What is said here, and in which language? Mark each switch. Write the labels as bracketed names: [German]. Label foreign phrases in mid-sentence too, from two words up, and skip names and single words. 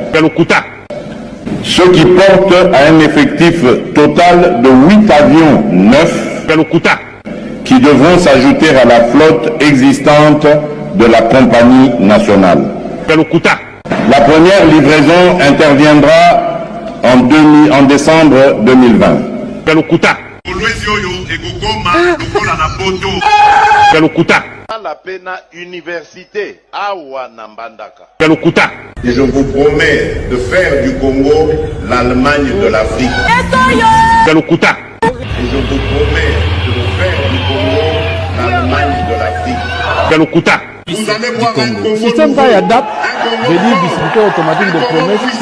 [French] ce qui porte à un effectif total de 8 avions neufs qui devront s'ajouter à la flotte existante de la compagnie nationale. La première livraison interviendra en décembre 2020. [Lingala] La pena université awa na Mbandaka. [French] Et je vous promets de faire du Congo l'Allemagne de l'Afrique. Et je vous promets de faire du Congo l'Allemagne de l'Afrique. du Congo. Système d'ADAP veut dire distributeur automatique de promesses.